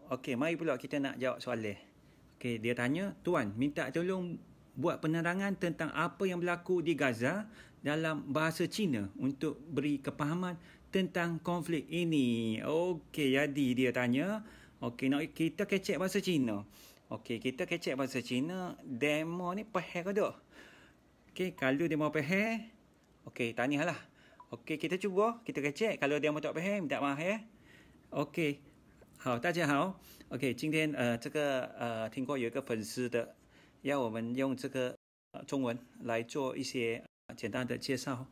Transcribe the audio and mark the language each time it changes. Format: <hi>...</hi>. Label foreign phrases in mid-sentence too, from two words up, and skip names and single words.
<ms>Okey, mari pula kita nak jawab soalan. Okey, dia tanya, Tuan, minta tolong buat penerangan tentang apa yang berlaku di Gaza dalam bahasa Cina untuk beri kepahaman tentang konflik ini. Okey, jadi dia tanya, okey, nak kita kecek bahasa Cina. Okey, kita kecek bahasa Cina, demo ni faham ke tak? Okey, kalau dia mau faham, okey, tanyalah. Okey, kita cuba, kita kecek. Kalau dia mau tak faham, minta maaf ya.</ms> <zh>OK， 好，大家好。OK， 今天听过有一个粉丝的，要我们用这个中文来做一些简单的介绍，</zh>